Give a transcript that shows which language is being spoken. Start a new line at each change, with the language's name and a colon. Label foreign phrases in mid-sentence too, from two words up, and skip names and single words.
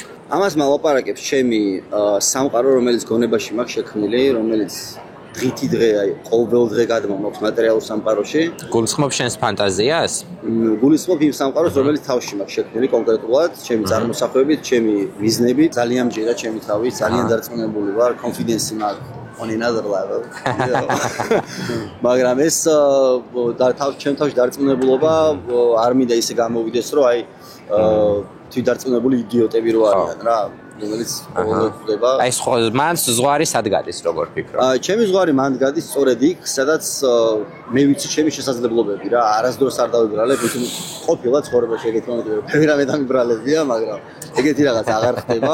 Georgian: ამას მალაპარაკებს ჩემი სამყარო, რომელიც გონებაში მაქვს შექმნილი, რომელიც დღითი დღე, აი, ყოველ დღე გადმომაქვს მატერიალურ სამყაროში. გულისხმობ შენს ფანტაზიას? გულისხმობ იმ სამყაროს, რომელიც თავში მაქვს შექმნილი კონკრეტულად, ჩემი წარმოსახვევებით, ჩემი ვიზნებით, ძალიან მჯერა ჩემი თავი, ძალიან დარწმუნებული ვარ,
English: confidence მაქვს on another level.
Georgian: მაგრამ ეს ჩემ თავში დარწმუნებულობა არ მინდა ისე გამოვიდეს, რომ აი თვითდარწმუნებული იდიოტები რო არიან რა, რომელიც ყოველდღიურობა. აი მან ზღვარი სად გადის, როგორ ფიქრობ? ჩემი ზღვარი მან გადის სწორედ იქ, სადაც მე ვიცი ჩემი შესაძლებლობები რა, არასდროს არ დავიბრალებ, თუმცა ყოფილა ცხოვრებაში ეგეთი მომენტები, მე რამე დამიბრალებია, მაგრამ ეგეთი რაღაც აღარ ხდება.